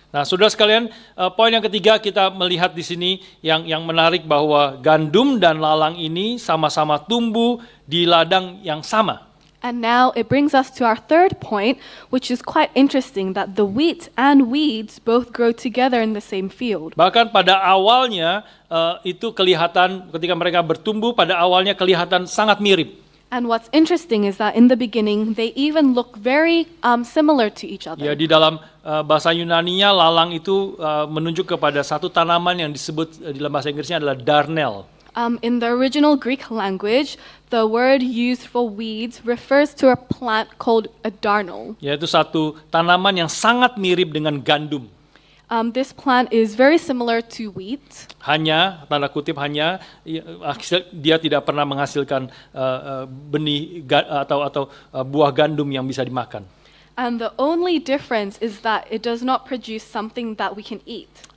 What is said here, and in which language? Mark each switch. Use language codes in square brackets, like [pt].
[id] Nah, saudara sekalian, poin yang ketiga kita melihat di sini yang menarik bahwa gandum dan lalang ini sama-sama tumbuh di ladang yang sama. [en] And now it brings us to our third point, which is quite interesting, that the wheat and weeds both grow together in the same field. [id] Bahkan pada awalnya itu kelihatan ketika mereka bertumbuh, pada awalnya kelihatan sangat mirip. [en] And what's interesting is that in the beginning, they even look very similar to each other. [id] Ya, di dalam bahasa Yunaninya lalang itu menunjuk kepada satu tanaman yang disebut di dalam bahasa Inggrisnya adalah darnel. [en] In the original Greek language, the word used for weeds refers to a plant called a darnel. [id] Yaitu satu tanaman yang sangat mirip dengan gandum. [en] This plant is very similar to wheat. [id] Hanya, tanda kutip hanya, dia tidak pernah menghasilkan benih atau buah gandum yang bisa dimakan. [en] And the only difference is that it does not produce something that we can eat.